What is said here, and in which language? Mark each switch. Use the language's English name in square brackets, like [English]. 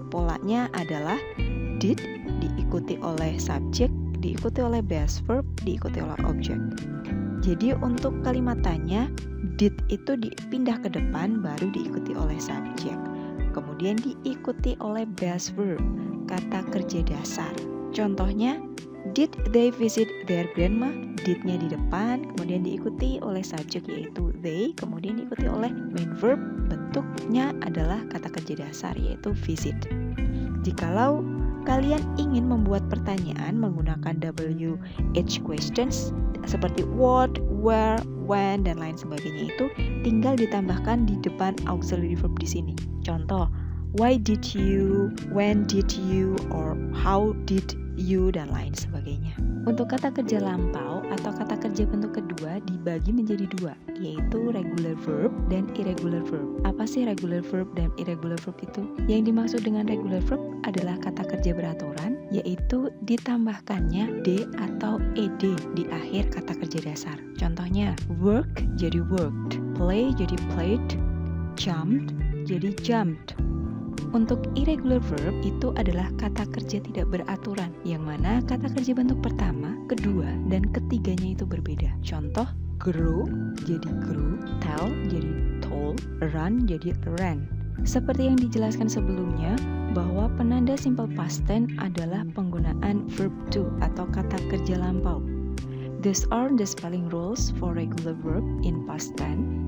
[Indonesian] Polanya adalah did diikuti oleh subjek, diikuti oleh base verb, diikuti oleh objek. Jadi untuk kalimat tanya, did itu dipindah ke depan baru diikuti oleh subjek. Kemudian diikuti oleh base verb, kata kerja dasar. Contohnya, [English] did they visit their grandma? [Indonesian] Did-nya di depan, kemudian diikuti oleh subjek yaitu they, kemudian diikuti oleh main verb, bentuknya adalah kata kerja dasar yaitu visit. Jikalau kalian ingin membuat pertanyaan menggunakan WH questions seperti what, where, when, dan lain sebagainya itu tinggal ditambahkan di depan auxiliary verb di sini. Contoh, [English] why did you, when did you, or how did you, [Indonesian] dan lain sebagainya. Untuk kata kerja lampau atau kata kerja bentuk kedua dibagi menjadi dua, yaitu regular verb dan irregular verb. Apa sih regular verb dan irregular verb itu? Yang dimaksud dengan regular verb adalah kata kerja beraturan, yaitu ditambahkannya d atau ed di akhir kata kerja dasar. Contohnya, work jadi worked, play jadi played, jumped jadi jumped. Untuk irregular verb itu adalah kata kerja tidak beraturan, yang mana kata kerja bentuk pertama, kedua, dan ketiganya itu berbeda. Contoh, grow jadi grew, tell jadi told, run jadi ran. Seperti yang dijelaskan sebelumnya, bahwa penanda simple past tense adalah penggunaan verb to atau kata kerja lampau. [English] These are the spelling rules for regular verb in past tense.